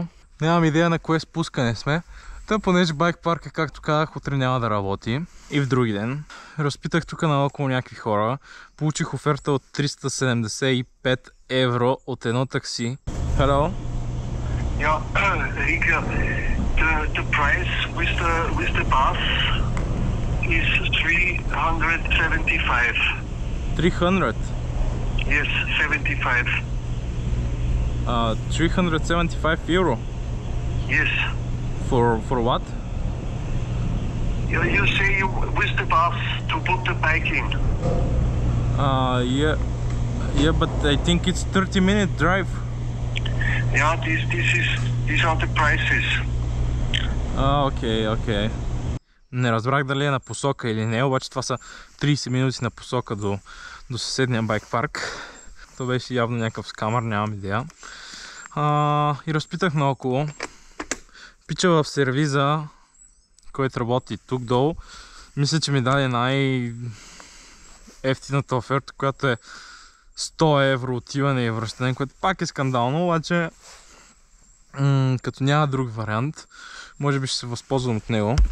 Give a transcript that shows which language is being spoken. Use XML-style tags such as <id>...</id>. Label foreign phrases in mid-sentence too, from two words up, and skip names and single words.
<bg>Нямам идея на кое спускане сме. Та понеже байк парка, както казах, утре няма да работи. И в други ден. Разпитах тук наоколо някакви хора. Получих оферта от 375 евро от едно такси.</bg> <en>Hello? Yeah, Rika, the price with the bus is 375. 300? Yes, 75. 375 euro? Yes. For what? You say you with the bus to put the bike in. Yeah, but I think it's 30-minute drive. Yeah, these are the prices.</en> <bg>Окей. Не разбрах дали е на посока или не, обаче това са 30 минути на посока до съседния байк парк. То беше явно някакъв скамър, нямам идея. И разпитах наоколо. Пича в сервиза, който работи тук долу, мисля, че ми даде най-ефтината оферта, която е 100 евро отиване и връщане, което пак е скандално, обаче като няма друг вариант, може би ще се възползвам от него.</bg>